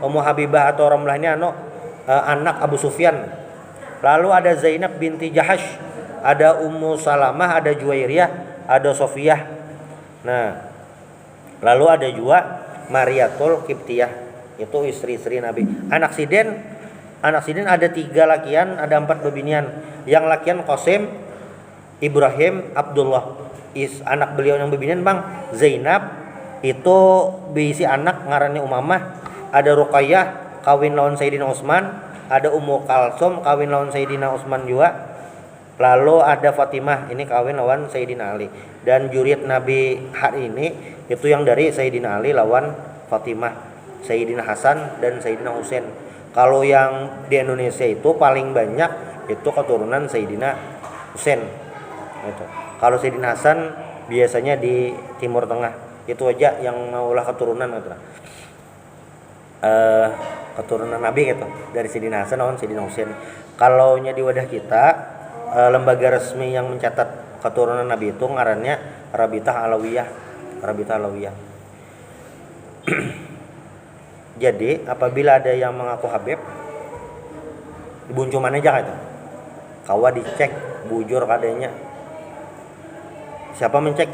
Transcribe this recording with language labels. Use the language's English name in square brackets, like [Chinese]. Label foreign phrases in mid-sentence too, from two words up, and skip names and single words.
[Indonesian] Ummu Habibah atau Ramlah ini anak Abu Sufyan. Lalu ada Zainab binti Jahash, ada Ummu Salamah, ada Juwairiyah, ada Sofiyah. Nah, lalu ada juga Mariatul Qibtiyah, itu istri-istri Nabi. [Banjar] Anak Sidin ada 3 lakian, ada 4 bebinian. Yang lakian Qasim, Ibrahim, Abdullah. Anak beliau yang bebinian Bang Zainab itu berisi anak ngarannya Umamah. Ada Ruqayyah kawin lawan Sayyidina Utsman, ada Ummu Kalsum kawin lawan Sayyidina Utsman juga. Lalu ada Fatimah, ini kawin lawan Sayyidina Ali. Dan juriat Nabi hari ini itu yang dari Sayyidina Ali lawan Fatimah, Sayyidina Hasan dan Sayyidina Husain. [Indonesian] Kalau yang di Indonesia itu paling banyak itu keturunan Sayyidina Husain. Gitu. Kalau Sayyidina Hasan biasanya di Timur Tengah. [Banjar] Itu aja yang maulah keturunan gitu. Keturunan Nabi gitu, dari Sayyidina Hasan lawan Sayyidina Husain. Kalau nya di wadah kita, lembaga resmi yang mencatat keturunan Nabi itu ngarannya Rabitah Alawiyah. Jadi apabila ada yang mengaku Habib, dibuncuman aja gitu. Kawa dicek bujur kadenya. Siapa mencek?